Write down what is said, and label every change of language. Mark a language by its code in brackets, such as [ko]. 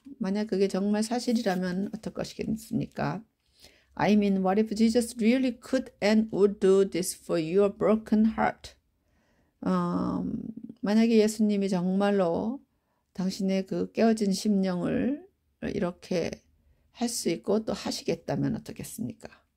[ko] 만약 그게 정말 사실이라면 어떨 것이겠습니까? [en] I mean, what if Jesus really could and would do this for your broken heart? [ko] 만약에 예수님이 정말로 당신의 그 깨어진 심령을 이렇게 할 수 있고 또 하시겠다면 어떻겠습니까?